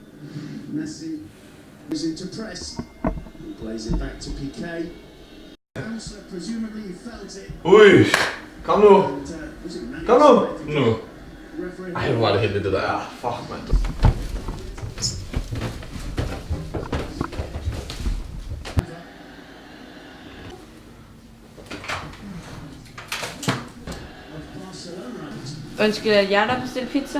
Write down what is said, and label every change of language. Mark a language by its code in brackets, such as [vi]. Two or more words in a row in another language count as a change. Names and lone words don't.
[en] Messi goes into press. He plays it back to Piqué. Presumably he felt it. Ui! [da] Kom nu! [en] Was it Manchester [da] Kom nu! [en] United? [da] Nu. [en] Referee [da] Ej, hvor var det heldigt det der. Ja, fuck, mand. Undskyld, er det jer, der har bestilt pizza?